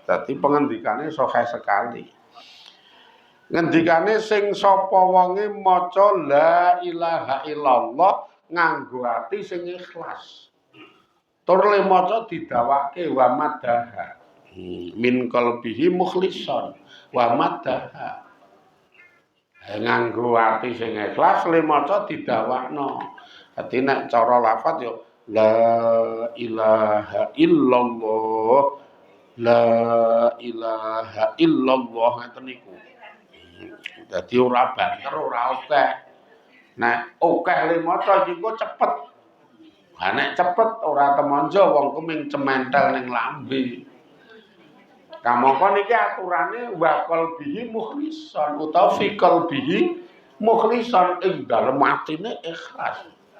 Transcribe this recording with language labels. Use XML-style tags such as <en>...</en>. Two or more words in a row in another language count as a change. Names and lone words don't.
<jv>Dadi pengendikane sahih sekali. Ngendikane sing sapa wonge maca</jv> <ar>لا إله إلا الله</ar> <jv>nganggo ati sing ikhlas. Tur le maca didawake</jv> <ar>ومدها. من قلبه مخلصا ومدها.</ar> <jv>Nganggo ati sing ikhlas le maca didawakno. Dadi nek cara lafaz yo</jv> <ar>لا إله إلا الله. لا إله إلا الله</ar> <jv>ngoten niku. Dadi ora banter ora akeh. Nek akeh le maca iki kok cepet. Ha nek cepet ora temonjo wong ku ming cementel ning lambe. Kamangka niki aturane</jv> <ar>وقلبه مخلصا</ar> <jv>utawa</jv> <ar>في قلبه مخلصا</ar> <jv>ing dalem atine ikhlas.</jv>